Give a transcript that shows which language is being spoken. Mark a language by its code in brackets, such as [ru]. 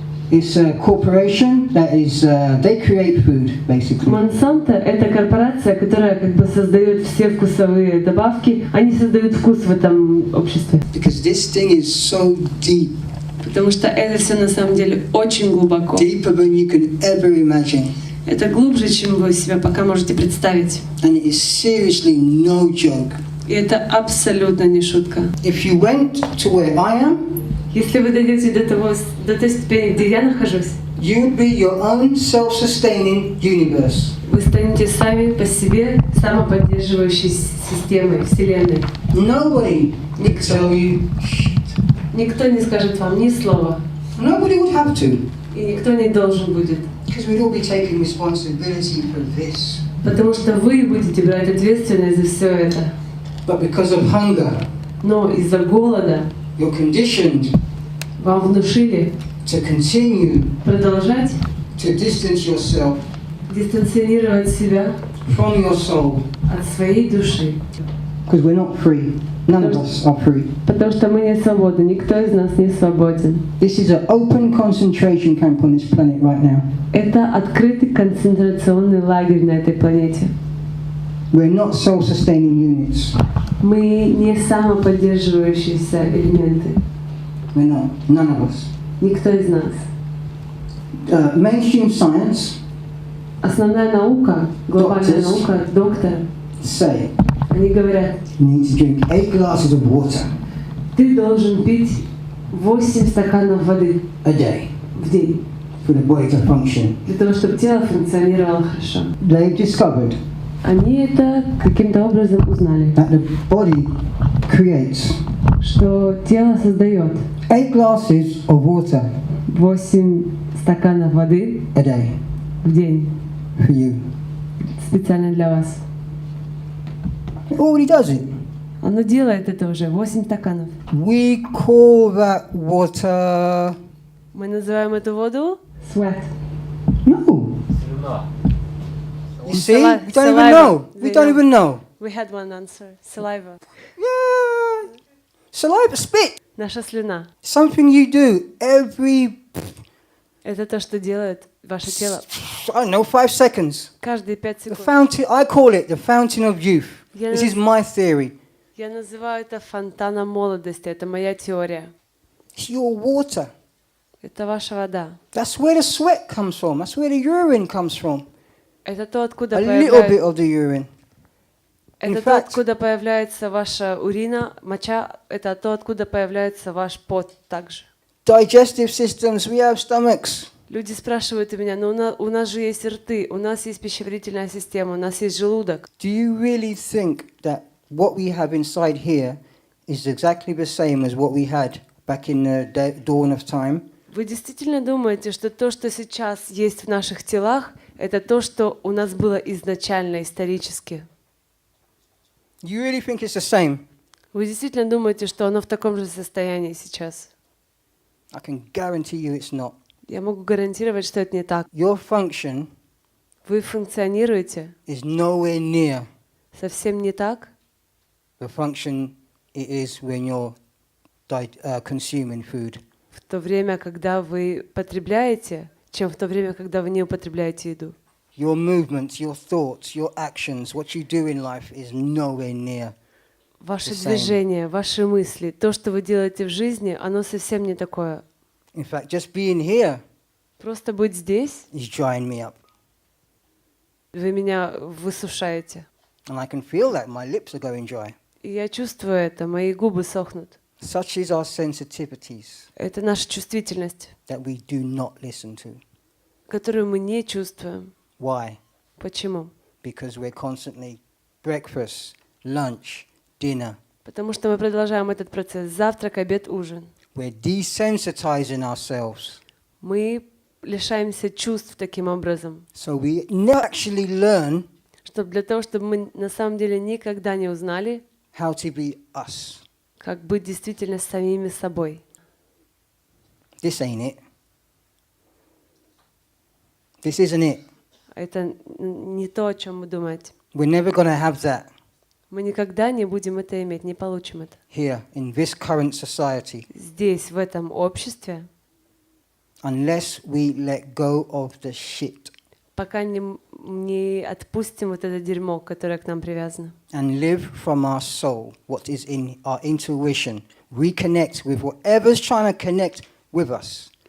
[en] It's a corporation that is, they create food, basically. [ru] Монсанто — это корпорация, которая как бы создает все вкусовые добавки. Они создают вкус в этом обществе. [en] Because this thing is so deep. [ru] Потому что это все на самом деле очень глубоко. [en] Deeper than you can ever imagine. [ru] Это глубже, чем вы себе пока можете представить. [en] And it is seriously no joke. [ru] И это абсолютно не шутка. [en] If you went to where I am, [ru] если вы дойдете до той ступени, где я нахожусь, [en] you would be your own self-sustaining universe. [ru] вы Вы станете сами по себе самоподдерживающей системой, Вселенной. [en] Nobody can tell you shit. [ru] Никто не скажет вам ни слова. [en] Nobody would have to. [ru] И никто не должен будет. [en] Because we'd all be taking responsibility for this. [ru] Потому что вы будете брать ответственность за все это. [en] But because of hunger, [ru] Но из-за голода [en] you're conditioned [ru] вам внушили [en] to continue [ru] продолжать [en] to distance yourself [ru] дистанционировать себя [en] from your soul. [ru] от своей души. [en] Because we're not free. None of us are free. [ru] Потому что мы не свободны, никто из нас не свободен. [en] This is an open concentration camp on this planet right now. [ru] Это открытый концентрационный лагерь на этой планете. [en] We're not self-sustaining units. [ru] Мы не самоподдерживающиеся элементы. [en] We're not. None of us. [ru] Никто из нас. [en] Mainstream science [ru] Основная наука, глобальная наука, доктор, [en] say [ru] они говорят, [en] you need to drink 8 glasses of water [ru] ты должен пить 8 стаканов воды [en] a day [ru] в день, [en] for the body to function. [ru] для того, чтобы тело функционировало хорошо. [en] They've discovered [ru] Они это каким-то образом узнали, [en] that the body creates [ru] что тело создает [en] 8 glasses of water [ru] 8 стаканов воды [en] a day [ru] в день, [en] for you. [ru] специально для вас. [en] It already does it. [ru] Оно делает это уже, 8 стаканов. [en] We call that water. [ru] Мы называем эту воду [en] sweat. No. You see? Sali- We don't even saliva. know. We They don't know. even know. We had one answer. Saliva. Yeah. Saliva, spit. [ru] Наша слюна. [en] Something you do every, [ru] Это то, что делает ваше тело [en] I don't know, 5 seconds. [ru] каждые 5 [en] The [ru] секунд. [en] fountain, I call it the fountain of youth. [ru] Я [en] This is my theory. [ru] Я называю это фонтаном молодости. Это моя теория. [en] It's your water. [ru] Это ваша вода. [en] That's where the sweat comes from. That's where the urine comes from. [ru] Это то, откуда [en] A little bit [ru] появляется, [en] of the urine. [ru] это [en] in [ru] то, [en] fact- [ru] откуда появляется ваша урина, моча. Это то, откуда появляется ваш пот также. [en] Digestive systems, we have stomachs. [ru] Люди спрашивают у меня, но у нас же есть рты, у нас есть пищеварительная система, у нас есть желудок. [en] Do you really think that what we have inside here is exactly the same as what we had back in the dawn of time? [ru] Вы действительно думаете, что то, что сейчас есть в наших телах, это то, что у нас было изначально, исторически? [en] You really think it's the same? [ru] Вы действительно думаете, что оно в таком же состоянии сейчас? [en] I can guarantee you it's not. [ru] Я могу гарантировать, что это не так. [en] Your function [ru] Вы функционируете [en] is nowhere near [ru] совсем не так, [en] the function it is when you're consuming food. [ru] в то время, когда вы потребляете, чем в то время, когда вы не употребляете еду. [en] Your movements, your thoughts, your actions, what you do in life is nowhere near. [ru] Ваши [en] the same. [ru] движения, ваши мысли, то, что вы делаете в жизни, оно совсем не такое. [en] In fact, just being here [ru] Просто быть здесь, [en] is drying me up. [ru] вы меня высушаете. [en] And I can feel that my lips are going dry. [ru] И я чувствую это, мои губы сохнут. [en] Such is our sensitivities [ru] Это наша чувствительность, [en] that we do not listen to. [ru] которую мы не чувствуем. [en] Why? [ru] Почему? [en] Because we're constantly breakfast, lunch, dinner. [ru] Потому что мы продолжаем этот процесс. Завтрак, обед, ужин. [en] We're desensitizing ourselves. [ru] Мы лишаемся чувств таким образом. [en] So we never actually learn [ru] Чтобы для того, чтобы мы на самом деле никогда не узнали, [en] how to be us. [ru] как быть действительно самими собой. [en] This ain't it. This isn't it. [ru] Это не то, о чем вы думаете. [en] We're never going to have that [ru] Мы никогда не будем это иметь, не получим это. [en] here in this current society [ru] Здесь, в этом обществе, [en] unless we let go of the shit [ru] пока не отпустим вот это дерьмо, которое к нам привязано. [en] and live from our soul, what is in our intuition, reconnect with whatever's trying to connect with us.